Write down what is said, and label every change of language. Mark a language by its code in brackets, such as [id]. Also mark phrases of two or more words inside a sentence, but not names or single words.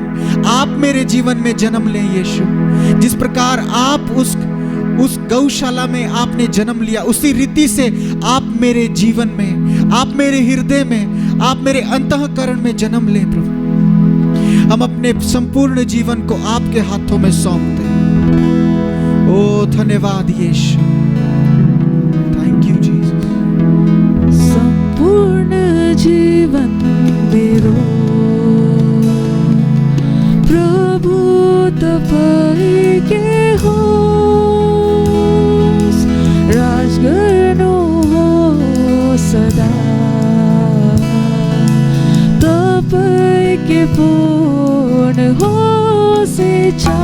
[hi] आप मेरे जीवन में जन्म लें यीशु। जिस प्रकार आप उस गौशाला में आपने जन्म लिया, उसी रीति से आप मेरे जीवन में, आप मेरे हृदय में, आप मेरे अंतःकरण में जन्म लें प्रभु। हम अपने संपूर्ण जीवन को आपके हाथों में सौंपते हैं। ओ धन्यवाद यीशु, [en] thank you Jesus. [ne] संपूर्ण जीवन मेरो प्रभु तपाईकै होस्, राज गर्नु हो सदा तपाईकै पूर्ण होस् इच्छा।